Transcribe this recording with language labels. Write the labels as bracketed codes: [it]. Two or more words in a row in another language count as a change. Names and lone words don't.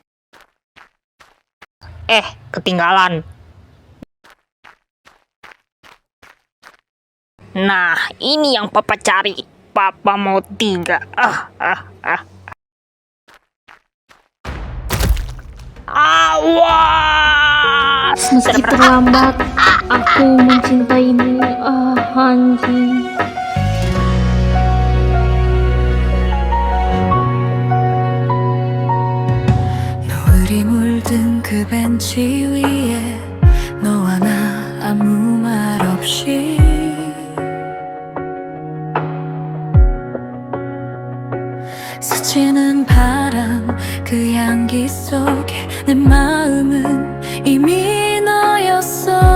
[id] Ketinggalan. Nah, ini yang papa cari. Papa mau 3. Awas! Meski terlambat, aku mencintaimu. Anjing. [ko] 노을이 물든 그 벤치 위에 너와 나 아무 말 없이 스치는 바람 그 향기 속에 내 마음은 이미 너였어